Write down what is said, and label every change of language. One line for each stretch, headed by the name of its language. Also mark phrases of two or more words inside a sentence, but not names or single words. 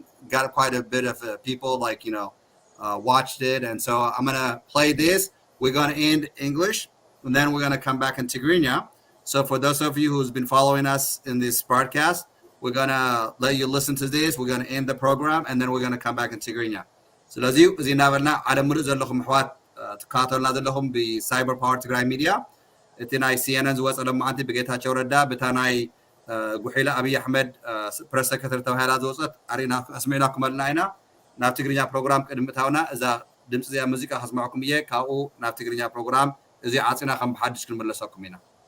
English: Got quite a bit of people watched it. And so I'm going to play this. We're going to end English, and then we're going to come back in Tigrinya. So for those of you who's been following us in this broadcast, we're going to let you listen to this. We're going to end the program, and then we're going to come back in Tigrinya.
Tigrinya: ስለዚህ እዚ እናበልና ዓለም ሙሉእ ዘለኹም ኣሕዋት ትከታተሉና ዘለኹም ብሳይበር ፓወር ትግራይ ሚድያ እቲ ናይ ሲኤንኤን ዝወፀ ሎማዓንቲ ብጌታቸው ረዳ በታ ናይ ጉሒላ ኣብይ ኣሕመድ
English: press secretary
Tigrinya: ተባሂላ ዝወፀት ኣሪና ኣስሚዕናኩም ኣለና ኢና ናብ ትግርኛ ፕሮግራም ቅድምታውና እዛ ድምፂ እዚኣ ሙዚቃ ከስማዕኩም እየ ካብኡ ናብ ትግርኛ ፕሮግራም እዚ ዓፂና ከም ብሓድሽ ክንመለሰኩም ኢና